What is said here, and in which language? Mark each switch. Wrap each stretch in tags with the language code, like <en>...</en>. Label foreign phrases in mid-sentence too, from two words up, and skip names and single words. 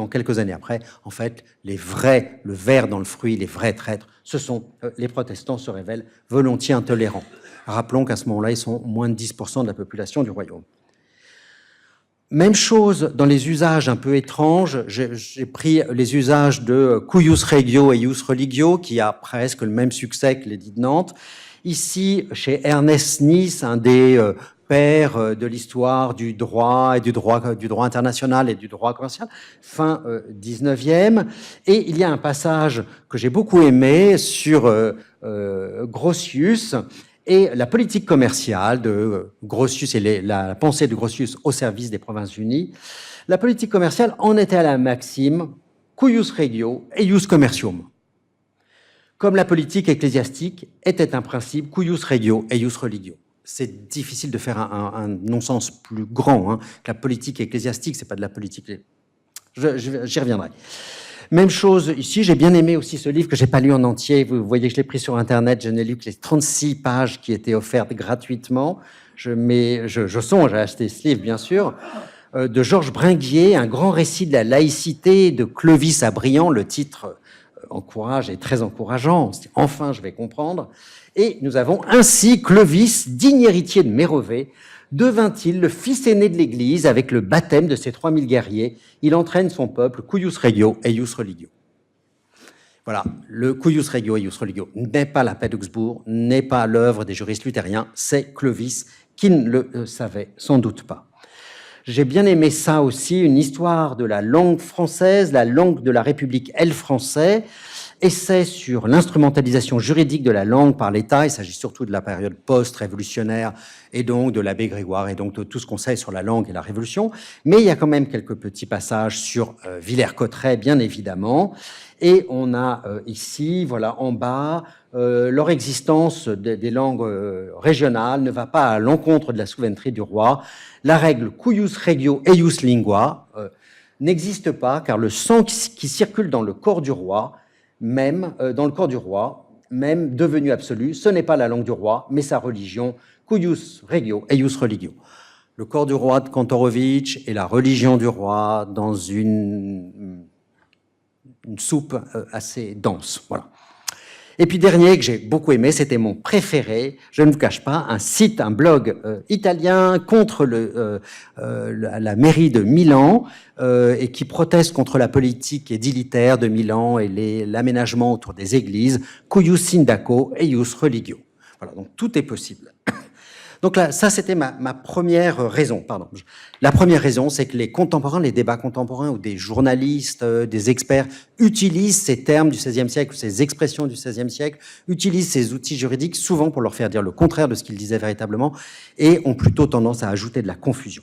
<fr>En quelques années après, en fait, les vrais, le ver dans le fruit, les vrais traîtres, ce sont les protestants se révèlent volontiers intolérants. Rappelons qu'à ce moment-là, ils sont moins de 10% de la population du royaume. Même chose dans les usages un peu étranges. J'ai pris les usages de</fr> <la>cuius regio et ius religio,</la> <fr>qui a presque le même succès que l'édit de Nantes. Ici, chez Ernest Nice, un des pères de l'histoire du droit et du droit international et du droit commercial, fin 19e. Et il y a un passage que j'ai beaucoup aimé sur Grotius et la politique commerciale de Grotius et la pensée de Grotius au service des Provinces-Unies. La politique commerciale en était à la maxime</fr> <la>cuius regio et ius commercium.</la> <fr>Comme la politique ecclésiastique était un principe</fr> <la>cuius regio et ius religio.</la> <fr>C'est difficile de faire un non-sens plus grand que la politique ecclésiastique, c'est pas de la politique. J'y reviendrai. Même chose ici, j'ai bien aimé aussi ce livre que j'ai pas lu en entier. Vous voyez que je l'ai pris sur Internet, je n'ai lu que les 36 pages qui étaient offertes gratuitement. Je songe à acheter ce livre, bien sûr, de Georges Bringuier, un grand récit de la laïcité de Clovis à Briand, le titre encourage et très encourageant. Enfin, je vais comprendre. Et nous avons ainsi Clovis, digne héritier de Mérovée, devint-il le fils aîné de l'Église avec le baptême de ses 3000 guerriers. Il entraîne son peuple,</fr> <la>cuius regio et ius religio.</la> <fr>Voilà, le</fr> <la>cuius regio et ius religio</la> <fr>n'est pas la paix d'Augsbourg, n'est pas l'œuvre des juristes luthériens, c'est Clovis qui ne le savait sans doute pas. J'ai bien aimé ça aussi, une histoire de la langue française, la langue de la République est le français, essai sur l'instrumentalisation juridique de la langue par l'État. Il s'agit surtout de la période post-révolutionnaire et donc de l'abbé Grégoire et donc de tout ce qu'on sait sur la langue et la Révolution. Mais il y a quand même quelques petits passages sur Villers-Cotterêts, bien évidemment. Et on a ici, voilà, en bas, leur existence des langues régionales ne va pas à l'encontre de la souveraineté du roi. La règle</fr> <la>cuius regio eius lingua</la> <fr>n'existe pas car le sang qui circule dans le corps du roi, même devenu absolu, ce n'est pas la langue du roi, mais sa religion,</fr> <la>cuius regio eius religio.</la> <fr>Le corps du roi de Kantorowicz et la religion du roi dans une soupe assez dense. Voilà. Et puis dernier que j'ai beaucoup aimé, c'était mon préféré, je ne vous cache pas, un blog italien contre la mairie de Milan et qui proteste contre la politique édilitaire de Milan et l'aménagement autour des églises,</fr> <la>cuius sindaco eius religio.</la> <fr>Voilà, donc tout est possible. Donc là, ça, c'était ma première raison. La première raison, c'est que les contemporains, les débats contemporains ou des journalistes, des experts utilisent ces termes du XVIe siècle, ces expressions du XVIe siècle, utilisent ces outils juridiques souvent pour leur faire dire le contraire de ce qu'ils disaient véritablement et ont plutôt tendance à ajouter de la confusion.</fr>